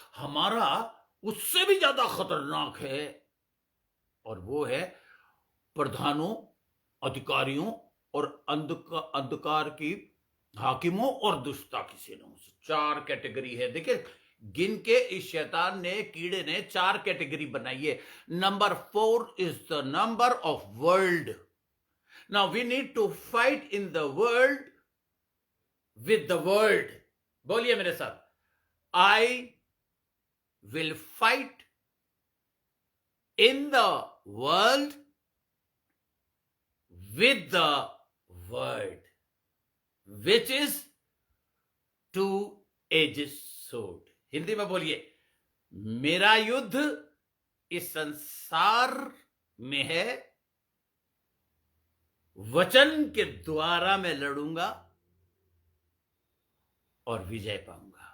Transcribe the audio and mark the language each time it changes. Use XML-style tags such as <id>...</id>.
<hi>हमारा उससे भी ज्यादा खतरनाक है, और वो है प्रधानों, अधिकारियों और अंधकार की हाकिमों और दुष्टता की सेनाओं से। 4 कैटेगरी है। देखिए, गिन के इस शैतान ने, कीड़े ने 4 कैटेगरी बनाई है।</hi> <en>Number 4 is the number of world. Now we need to fight in the world with the world.</en> <hi>बोलिए मेरे साथ,</hi> <en>I will fight in the world with the word, which is two-edged sword.</en> <hi>Hindi में बोलिए, मेरा युद्ध इस संसार में है, वचन के द्वारा मैं लड़ूंगा और विजय पाऊंगा।</hi>